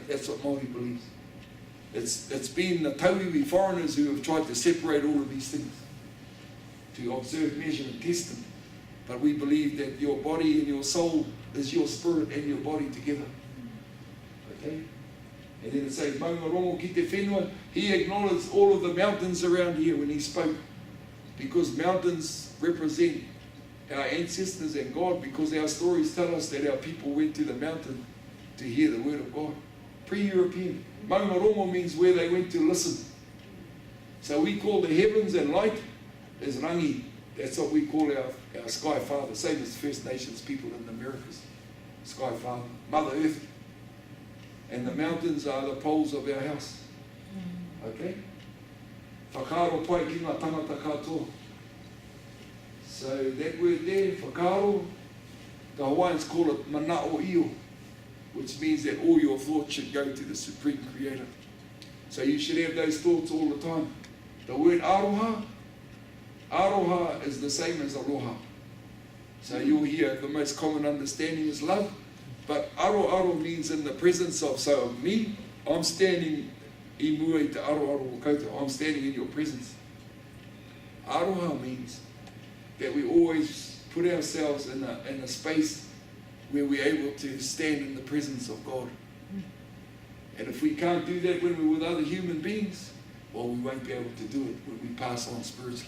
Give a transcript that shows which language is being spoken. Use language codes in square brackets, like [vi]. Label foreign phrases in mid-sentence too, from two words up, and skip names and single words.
[en] That's what Māori believes. It's been the tauiwi foreigners who have tried to separate all of these things, to observe, measure, and test them. But we believe that your body and your soul is your spirit and your body together. Okay? And then it says, [mi] Maunga rongo ki te whenua. [en] He acknowledged all of the mountains around here when he spoke. Because mountains represent our ancestors and God, because our stories tell us that our people went to the mountain to hear the word of God. Pre-European. [mi] Maunga rongo [en] means where they went to listen. So we call the heavens and light as rangi. That's what we call our Sky Father. Same as First Nations people in the Americas. Sky Father. Mother Earth. And the mountains are the poles of our house. Okay? [mi] Whakaaro pai ki ngā tangata katoa. [en] So that word there, whakaaro, the Hawaiians call it [haw] mana o io, [en] which means that all your thoughts should go to the Supreme Creator. So you should have those thoughts all the time. The word aroha, aroha is the same as aloha. So you'll hear the most common understanding is love, but aro means in the presence of. So me, I'm standing [mi] I mua I te aro o koutou. [en] I'm standing in your presence. Aroha means that we always put ourselves in a space where we're able to stand in the presence of God. And if we can't do that when we're with other human beings, well, we won't be able to do it when we pass on spiritually.